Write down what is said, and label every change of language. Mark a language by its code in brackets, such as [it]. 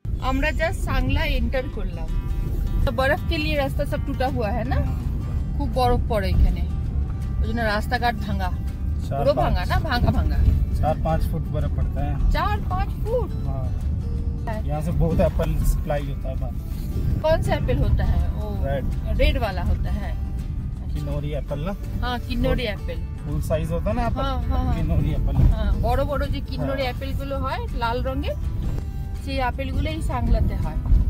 [bn] আমরা just Sangla enter করলাম। তো বরফ [hi] के लिए [bn] রাস্তা সব [hi] टूटा हुआ है ना, [bn] খুব বরফ পড়ে এখানে, ওইজন্য রাস্তাঘাট ভাঙা, পুরো ভাঙা না, ভাঙা भांगा [hi] 4-5 फुट बर्फ पड़ता है। 4-5 फुट। हाँ, यहाँ से बहुत एप्पल सप्लाई होता है। कौन सा एप्पल होता है? वो रेड वाला होता है, किन्नौरी एप्पल ना। हाँ, किन्नौरी एप्पल [bn] ফুল সাইজ [hi] होता है ना एप्पल। हाँ, किन्नौरी एप्पल। [bn] हाँ, বড় বড় যে কিন্নৌরি অ্যাপেল গুলো হয় লাল রঙের, সেই আপেল গুলোই सांगलाতে হয়।